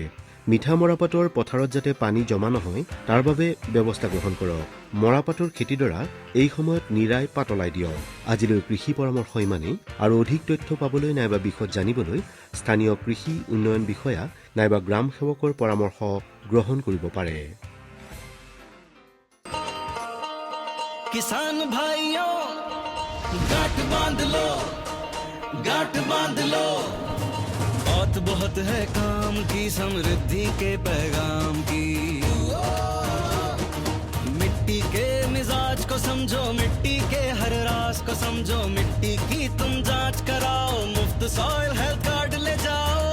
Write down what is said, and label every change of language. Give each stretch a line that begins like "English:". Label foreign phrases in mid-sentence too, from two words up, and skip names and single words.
Assamese: মিঠা মৰাপাটৰ পথাৰত যাতে পানী জমা নহয় তাৰ বাবে ব্যৱস্থা গ্ৰহণ কৰক। মৰাপাটৰ খেতিডৰা এই সময়ত নিৰাই পাতলাই দিয়ক। আজিলৈ কৃষি পৰামৰ্শ ইমানেই। আৰু অধিক তথ্য পাবলৈ নাইবা বিশদ জানিবলৈ স্থানীয় কৃষি উন্নয়ন বিষয়া নাইবা গ্ৰাম সেৱকৰ পৰামৰ্শ গ্ৰহণ কৰিব পাৰে।
Hindi: किसान भाइयों गांठ बांध लो, गांठ बांध लो, बहुत है काम की समृद्धि के पैगाम की। मिट्टी के मिजाज को समझो, मिट्टी के हर राज को समझो, मिट्टी की तुम जांच कराओ, मुफ्त सॉइल हेल्थ कार्ड ले जाओ।